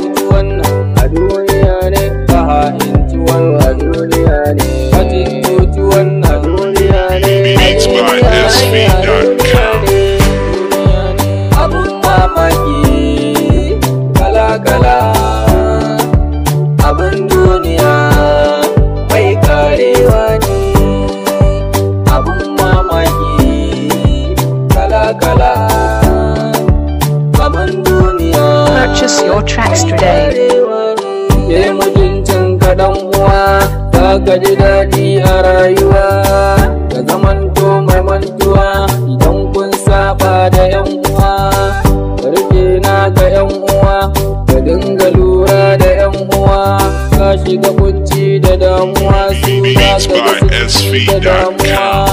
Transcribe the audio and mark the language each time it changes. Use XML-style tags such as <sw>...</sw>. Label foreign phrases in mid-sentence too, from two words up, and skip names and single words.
<ha>Wannan a duniya ne, ka ha'inci wannan a duniya ne, ka cuci wannan a duniya ne.</ha> <en>Beats by S V dot com.</en> <ha>Abun mamaki kala-kala, abun duniya mai karewa ne. Abun mamaki, kala-kala, kaman duniya.</ha> <en>Purchase your tracks today.</en> <ha>Ke mutuncin ka, ɗan uwa, za ka ji daɗi a rayuwa. Ka zamanto mai mantuwa idan kun saba da 'yan uwa. Ka rike naka, 'yan uwa, ka dinga lura da 'yan uwa, ka shiga kunci da damuwa, su za ka ga sun fi ka damuwa.</ha>